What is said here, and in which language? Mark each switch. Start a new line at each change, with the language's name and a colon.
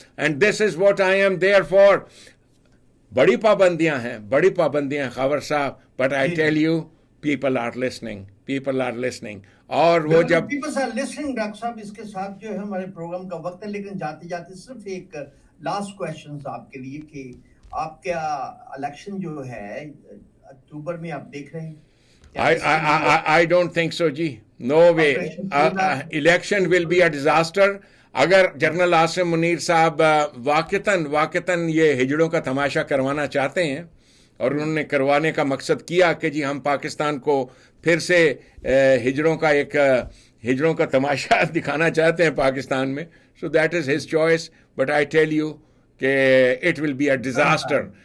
English: And this is what I am there for.
Urdu: بڑی پابندیاں ہیں خاور صاحب,
English: But I tell you people are listening.
Urdu: اور وہ جب
English: people are listening,
Urdu: ڈاکٹر صاحب اس کے ساتھ جو ہے ہمارے پروگرام کا وقت ہے, لیکن جاتے جاتے صرف ایک لاسٹ کویشچن آپ کے لیے کہ آپ کا الیکشن جو ہے اکتوبر میں آپ دیکھ رہے ہیں؟
English: I don't think so, ji. No way. Election will be a disaster.
Urdu: اگر جنرل عاصم منیر صاحب واقعتاً یہ ہجڑوں کا تماشا کروانا چاہتے ہیں اور انہوں نے کروانے کا مقصد کیا کہ جی ہم پاکستان کو پھر سے ہجڑوں کا تماشا دکھانا چاہتے ہیں پاکستان میں,
English: so that is his choice, but I tell you
Urdu: کہ
English: It will be a disaster.